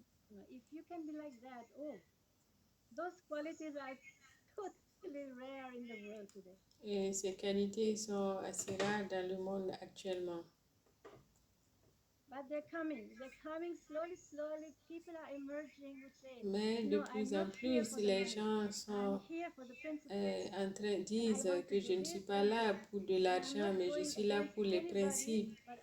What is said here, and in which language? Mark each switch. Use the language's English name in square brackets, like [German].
[English] If you can be like that, those qualities are totally rare in the world today. [French] Et ces qualités sont assez rares dans le monde actuellement. [English] But they're coming slowly. People are emerging who say, [French] Mais de plus en plus, les gens sont en train de dire que je ne suis pas là pour de l'argent, mais je suis là pour les principes.